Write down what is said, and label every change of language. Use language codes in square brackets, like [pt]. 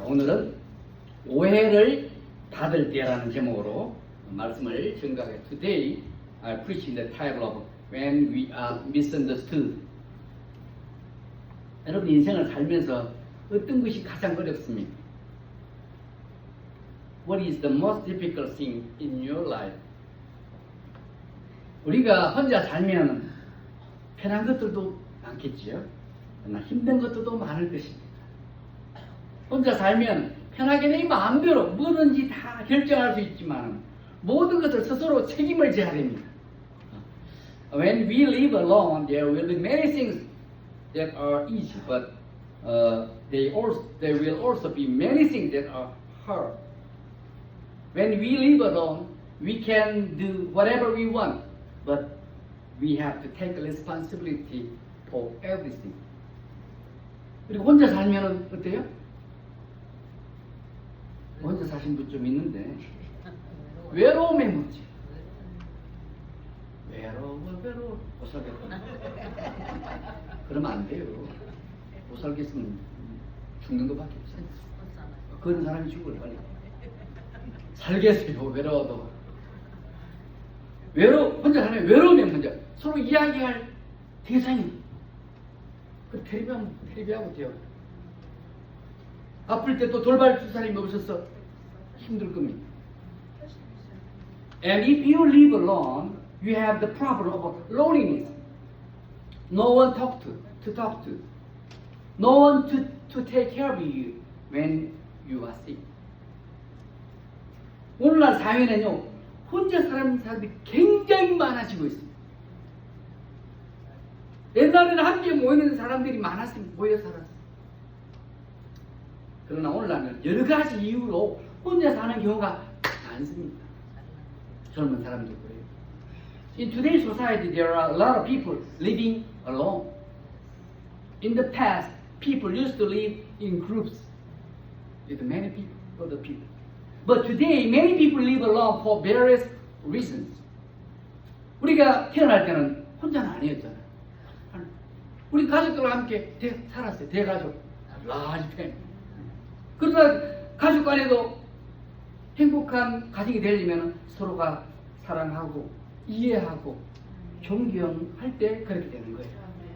[ko] 오늘은 오해를 받을 때라는 제목으로 말씀을 증가해. [en] Today I preach in the title of When We Are Misunderstood. [ko] 여러분 인생을 살면서 어떤 것이 가장 어렵습니까? [en] What is the most difficult thing in your life? [ko] 우리가 혼자 살면 편한 것들도 많겠지요. 그러나 힘든 것들도 많을 것입니다. 혼자 살면 편하게 내 마음대로 뭐든지 다 결정할 수 있지만 모든 것을 스스로 책임을 져야 됩니다. [en] When we live alone, there will be many things that are easy, but there will also be many things that are hard. When we live alone, we can do whatever we want, but we have to take responsibility for everything. [ko] 그리고 혼자 살면 어때요? 혼자 사신 분 좀 있는데 외로움에 묻지. 외로워 못 살겠다. 그러면 안 돼요. 못 살겠으면 죽는 것밖에 없어요. 그런 사람이 죽어요 빨리. 살겠어요 외로워도. 혼자 살면 외로우면 혼자 서로 이야기할 대상이 그 텔레비하고 돼요. 아플 때 또 돌발 줄 사람이 없어서 힘들 겁니다. [en] And if you live alone, you have the problem of loneliness. No one to talk to. No one to take care of you when you are sick. [ko] 오늘날 사회는요, 혼자 사는 사람들이 굉장히 많아지고 있습니다. 옛날에는 함께 모이는 사람들이 많았으면 모여 살았어요. 그러나 오늘날은 여러 가지 이유로 혼자 사는 경우가 많습니다. 젊은 사람도 그래요. [en] In today's society, there are a lot of people living alone. In the past, people used to live in groups with many people, other people. But today, many people live alone for various reasons. [ko] 우리가 태어날 때는 혼자는 아니었잖아요. 우리 가족들과 함께 살았어요. 대가족, [en] large family. [ko] 그러나 가족 간에도 행복한 가정이 되려면 서로가 사랑하고 이해하고 존경할 때 그렇게 되는 거예요.